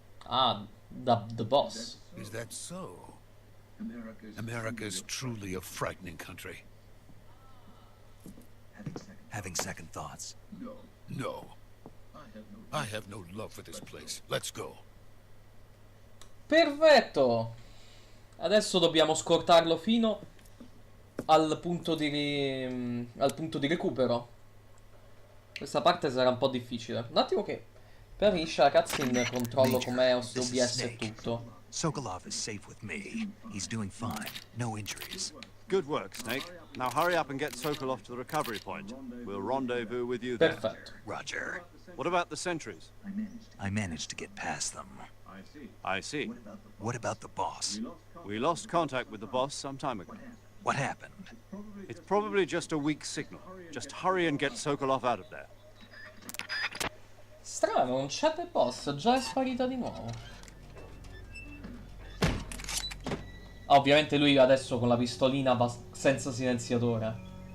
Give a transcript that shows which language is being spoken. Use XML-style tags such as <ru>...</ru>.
<en>Ah, the boss. Is that so? America's truly a frightening country. Having second thoughts. No. I have no love for this place. Let's go.</en> <it>Perfetto. Adesso dobbiamo scortarlo fino al punto di recupero. Questa parte sarà un po' difficile. Un attimo che per finisce la cutscene controllo com'è OBS e tutto.</it> <en>Sokolov is safe with me. He's doing fine. No injuries. Good work, Snake. Now hurry up and get Sokolov to the recovery point. We'll rendezvous with you there.</en> <it>Perfetto.</it> <en>Roger. What about the sentries? I managed to get past them. I see. What about the boss? We lost contact with the boss some time ago. What happened? It's probably just a weak signal. Just hurry and get Sokolov out of there.</en> <it>Strano, non c'è del boss, già è sparita di nuovo. Ovviamente lui adesso con la pistolina va senza silenziatore.</it>